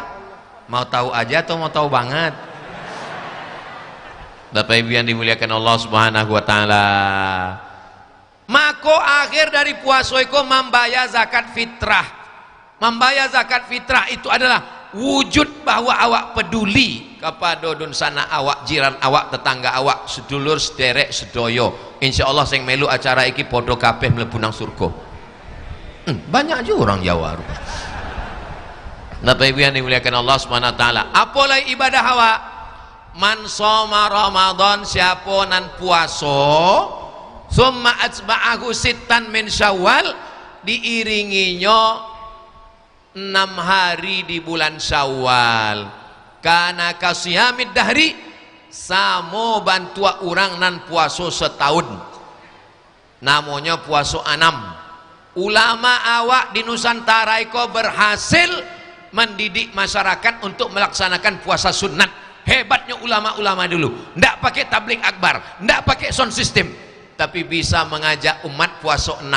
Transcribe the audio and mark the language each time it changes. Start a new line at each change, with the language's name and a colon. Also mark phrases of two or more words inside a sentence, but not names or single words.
Indonesian: Mau tahu aja atau mau tahu banget? Bapak Ibu yang dimuliakan Allah
Arabic: سبحانه وتعالى.
Indonesian: Mako akhir dari puasa itu membayar zakat fitrah. Membayar zakat fitrah itu adalah wujud bahwa awak peduli kepada dun sana awak, jiran awak, tetangga awak,
Javanese: sedulur, sederek, sedoyo. Insyaallah sing melu acara iki podo kabeh mlebu nang surga.
Indonesian: Banyak juga orang Jawa. Bapak Ibu yang dimuliakan Allah
Arabic: سبحانه وتعالى.
Indonesian: Apalah ibadah awak?
Arabic: من صام رمضان,
Minangkabau: siapa nan puasa
Arabic: ثم أتبعه ستا من شوال,
Minangkabau: diiringinya 6 hari di bulan Syawal,
Arabic: كان كصيام الدهر,
Minangkabau: samo bantua orang nan puasa setahun, namanya puasa 6.
Indonesian: Ulama awak di Nusantara iko berhasil mendidik masyarakat untuk melaksanakan puasa sunat. Hebatnya ulama-ulama dulu, ndak pakai tabligh akbar, ndak pakai sound system, tapi bisa mengajak umat puasa 6.